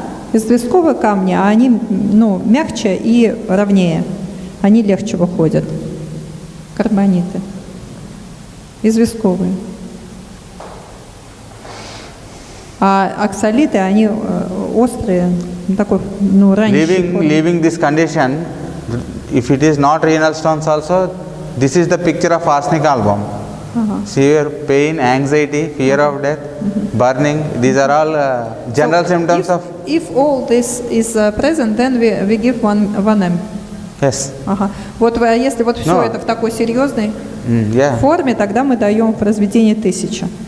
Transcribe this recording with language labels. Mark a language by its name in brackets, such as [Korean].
[Russian] Известковые камни, они мягче и ровнее. Они легче выходят. Карбониты. Известковые. А оксалиты, они острые, такой, ранний. [English] Leaving this condition, if it is not renal stones also, this is the picture of arsenic album. Severe pain, anxiety, fear of death, burning, these are all general symptoms of... If all this is present, then we give one M. Yes. [Russian] Вот если вот все это в такой серьезной форме, тогда мы даем в разведении 1000.